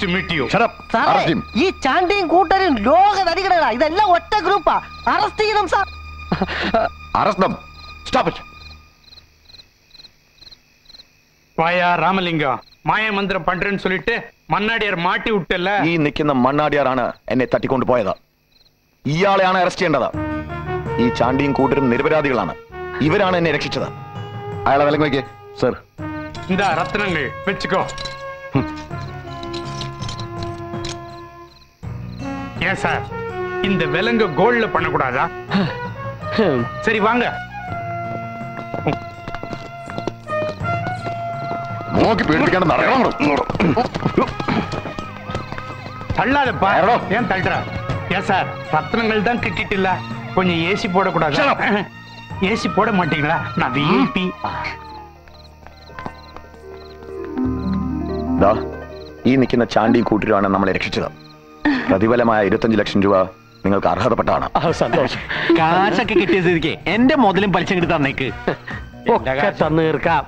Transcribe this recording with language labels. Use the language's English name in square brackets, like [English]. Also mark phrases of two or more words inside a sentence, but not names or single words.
[Malayalam] ഈ ചാണ്ടിയും കൂട്ടരും ലോക നടികളാ. ഇതെല്ലാം ഒറ്റ ഗ്രൂപ്പാ. അറസ്റ്റ് ചെയ്യണം സാർ. [Tamil] வாயா ராமலிங்கம், மாய மந்திரம் பண்றேன்னு சொல்லிட்டு மண்ணாடியார் மாட்டி விட்டல. [Malayalam] ഈ നിൽക്കുന്ന മണ്ണാടിയാറാണ് എന്നെ തട്ടിക്കൊണ്ടു പോയത്. ഇയാളെയാണ് അറസ്റ്റ് ചെയ്യേണ്ടത്. ഈ ചാണ്ടിയും കൂട്ടരും നിരപരാധികളാണ്. ഇവരാണ് എന്നെ രക്ഷിച്ചത്. അയാളെ വിലങ്ങ് വയ്ക്കേ. സർ, [Tamil] இந்த ரத்னங்கள் வச்சுக்கோ. ஏன் சார் இந்த விலங்கு கோல்ட்ல பண்ணக்கூடாதா? சரி வாங்க. [Malayalam] നോക്കി പേടിപ്പിക്കാണ്ട് നടക്കണം. [Tamil] தள்ளாதப்பா. ஏன் தள்ளுற? ஏன் சார் ரத்னங்கள் தான் கிட்டிட்டு கொஞ்சம் ஏசி போடக்கூடாது? ஏசி போட மாட்டீங்களா? நான் விஐபி. [Malayalam] ഈ നിൽക്കുന്ന ചാണ്ടിയും കൂട്ടരുമാണ് നമ്മളെ രക്ഷിച്ചത്. പ്രതിഫലമായ 25 ലക്ഷം രൂപ നിങ്ങൾക്ക് അർഹതപ്പെട്ടാണ്. സന്തോഷം. കാശൊക്കെ കിട്ടിയ സ്ഥിതിക്ക് എന്റെ മുതലും പലിശ കിട്ടി തന്നേക്ക്. തന്നു തീർക്കാം.